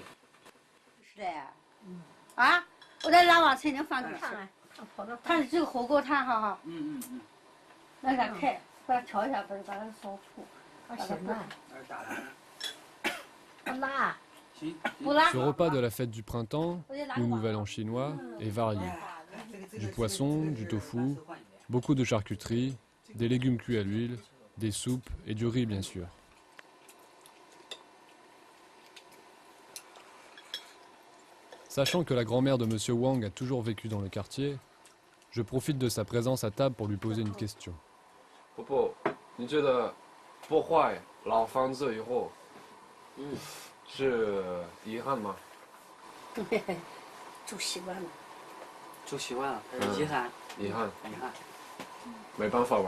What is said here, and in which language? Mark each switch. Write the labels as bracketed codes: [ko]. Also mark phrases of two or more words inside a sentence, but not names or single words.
[zh] 是的呀，啊，我在拉瓦城的饭店吃，他这个火锅摊哈，那个开，把它调一下，把它烧出，把它辣。 [fr] Ce repas de la fête du printemps, ou Nouvel An chinois, est varié. Du poisson, du tofu, beaucoup de charcuterie, des légumes cuits à l'huile, des soupes et du riz bien sûr. Sachant que la grand-mère de Monsieur Wang a toujours vécu dans le quartier, je profite de sa présence à table pour lui poser une question. [zh] 婆婆，你觉得破坏老房子以后，是遗憾吗？住习惯了。住习惯了，遗憾。遗憾。遗憾。没办法吧？